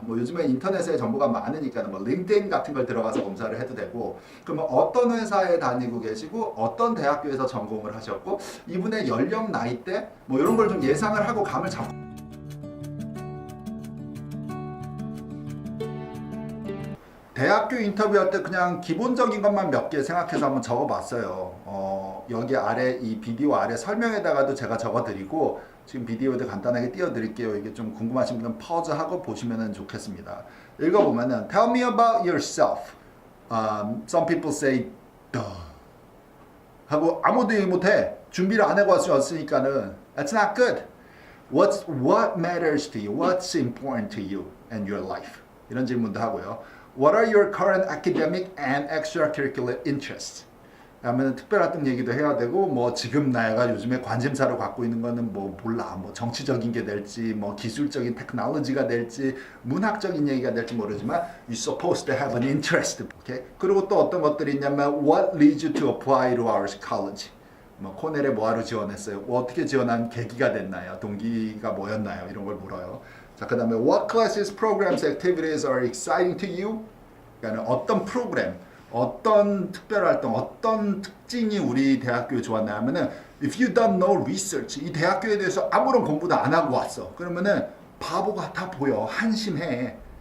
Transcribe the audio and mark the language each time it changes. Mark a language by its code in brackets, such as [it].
[ko] 뭐 요즘에 인터넷에 정보가 많으니까 뭐 링크드인 같은 걸 들어가서 검사를 해도 되고, 그러면 어떤 회사에 다니고 계시고 어떤 대학교에서 전공을 하셨고 이분의 연령 나이대 뭐 이런 걸 좀 예상을 하고 감을 잡고 대학교 인터뷰할 때 그냥 기본적인 것만 몇 개 생각해서 한번 적어봤어요. 여기 아래 이 비디오 아래 설명에다가도 제가 적어드리고 지금 비디오도 간단하게 띄워드릴게요. 이게 좀 궁금하신 분은 퍼즈하고 보시면 좋겠습니다. 읽어보면은 [en] Tell me about yourself. Some people say duh. [ko] 하고 아무도 얘기 못해. 준비를 안 하고 왔으니까는 [en] That's not good. What matters to you? What's important to you and your life? [ko] 이런 질문도 하고요. [en] What are your current academic and extracurricular interests? [ko] 하면 특별활동 얘기도 해야 되고 뭐 지금 나이가 요즘에 관심사로 갖고 있는 거는 뭐 몰라 뭐 정치적인 게 될지 뭐 기술적인 테크놀로지가 될지 문학적인 얘기가 될지 모르지만 [en] you're supposed to have an interest. Okay? [ko] 그리고 또 어떤 것들이 있냐면 [en] what leads you to apply to our college? [ko] 뭐 코넬에 뭐하러 지원했어요? 뭐 어떻게 지원한 계기가 됐나요? 동기가 뭐였나요? 이런 걸 물어요. 자, 그 다음에 [en] what classes, programs, activities are exciting to you? [ko] 그러니까 어떤 프로그램, 어떤 특별활동, 어떤 특징이 우리 대학교에 좋았나 하면은 [en] if you done no research, [ko] 이 대학교에 대해서 아무런 공부도 안 하고 왔어. 그러면은 바보 같아 보여. 한심해.